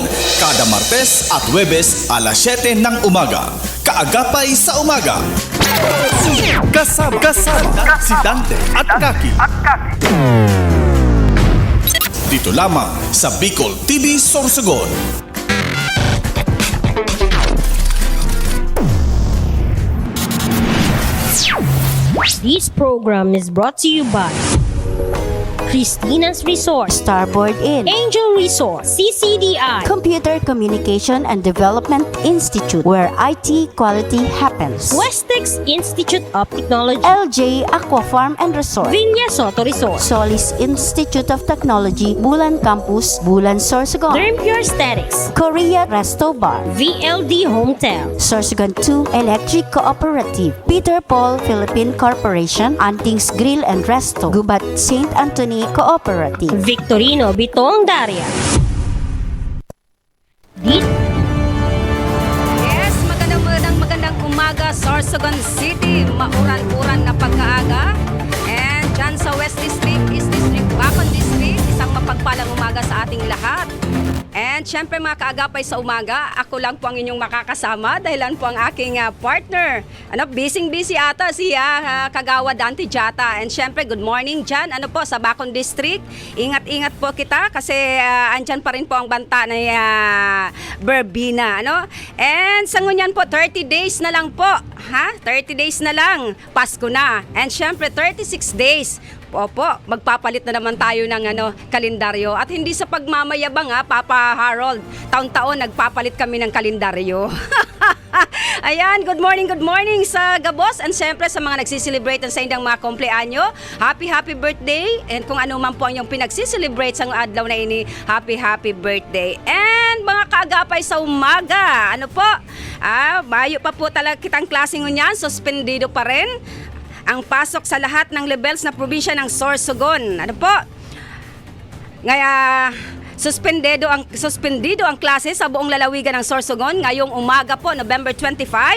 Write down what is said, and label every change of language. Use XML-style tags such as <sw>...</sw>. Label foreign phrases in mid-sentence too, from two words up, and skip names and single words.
<tl>Kada Martes at Huwebes alas 7 ng umaga. Kaagapay sa Umaga. Kasama si Dante at Kaki. Dito lamang sa Bicol TV Sorsogon.</tl> <en>This program is brought to you by Christina's Resort, Starboard Inn, Angel Resort, CCDI, Computer Communication and Development Institute, where IT quality happens. Westex Institute of Technology, LJ Aqua Farm and Resort, Villa Soto Resort, Solis Institute of Technology, Bulan Campus, Bulan Sorsogon, Dermpure Aesthetics, Korea Resto Bar, VLD Hotel, Sorsogon 2 Electric Cooperative, Peter Paul Philippine Corporation, Antings Grill and Resto, Gubat St. Anthony Cooperative. Victorino Bitong Daria.</en> <tl>Yes, magandang umaga, Sorsogon City.</tl> <bik>Mauran-uran na pagkaaga.</bik> <tl>And dyan sa West District, East District, Bacon District, isang mapagpalang umaga sa ating lahat. And syempre mga kaagapay sa umaga, ako lang po ang inyong makakasama dahilan po ang aking partner. Busy ata si Kagawa Dante Jata. And syempre</tl> <en>good morning</en> <tl>dyan, sa Bacon District. Ingat-ingat po kita kasi andyan pa rin po ang banta na Berbina. And sa ngunyan po, 30 days na lang po. 30 days na lang, Pasko na. And syempre 36 days. Opo, magpapalit na naman tayo ng kalendaryo. At hindi sa pagmamayabang Papa Harold. Taon-taon nagpapalit kami ng kalendaryo. Ayan,</tl> <en>good morning</en> <bik>sa Gabos.</bik> <tl>And siyempre sa mga nagsiselebrate sa inyong mga kompleanyo.</tl> <en>Happy birthday.</en> <tl>And kung ano man po ang inyong pinagsiselebrate</tl> <bik>sa adlaw na ini,</bik> <en>happy birthday.</en> <tl>And mga kaagapay sa umaga,</tl> <bik>mayo pa po talaga kitang klaseng ngunyan,</bik> <tl>suspendido pa rin ang pasok sa lahat ng levels na probinsya ng Sorsogon. Suspendido ang klase sa buong lalawigan ng Sorsogon ngayong umaga po, November 25.</tl>